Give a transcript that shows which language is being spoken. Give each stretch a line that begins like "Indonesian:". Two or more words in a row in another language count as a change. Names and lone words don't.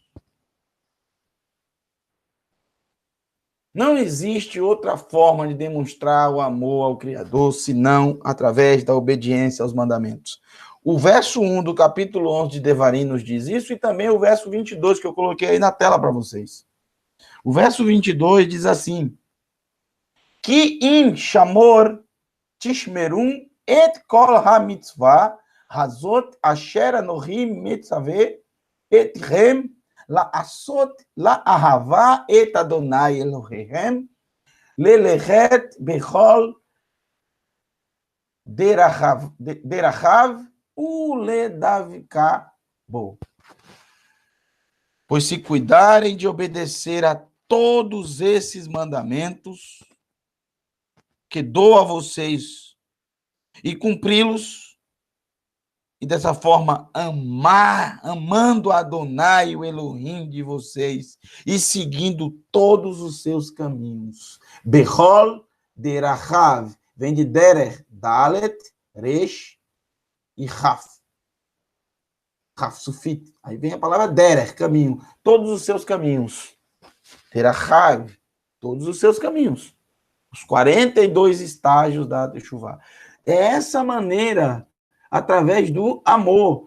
Portuguese: Não existe outra forma de demonstrar o amor ao Criador, senão através da obediência aos mandamentos. O verso 1 do capítulo 11 de Devarim nos diz isso, e também o verso 22, que eu coloquei aí na tela para vocês. O verso 22 diz assim:
Hebrew: כי אם שמור תשמרון את כל המצוה הזאת אשר אנכי מצוה אתכם לעשות לאהבה את אדוני אלוהיהם, ללכת בכל דרכיו ולדבקה בו.
Portuguese: Pois se cuidarem de obedecer a todos esses mandamentos que dou a vocês e cumpri-los, e dessa forma amando Adonai, o Elohim de vocês, e seguindo todos os seus caminhos.
Hebrew: בכל דרכיו,
Portuguese: vem de derer, dalet, resh e raf. Raf, sufit. Aí vem a palavra derer, caminho. Todos os seus caminhos. Derachav, todos os seus caminhos. Os 42 estágios da Teshuvah. É essa maneira, através do amor.